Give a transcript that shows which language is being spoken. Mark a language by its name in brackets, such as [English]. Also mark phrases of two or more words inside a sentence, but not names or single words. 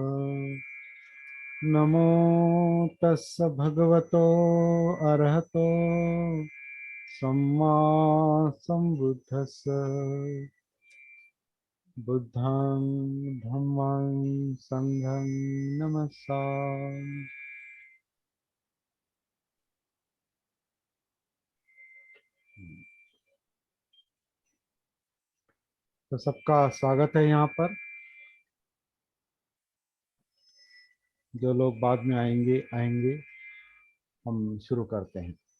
[Pali] नमो तस् भगवतो अरहतो सम्मा संबुद्धस्स। बुद्धं धम्मं संघं नमस्सामि। [Hindi] तो सबका स्वागत है यहाँ पर। जो लोग बाद में आएंगे आएंगे, हम शुरू करते हैं।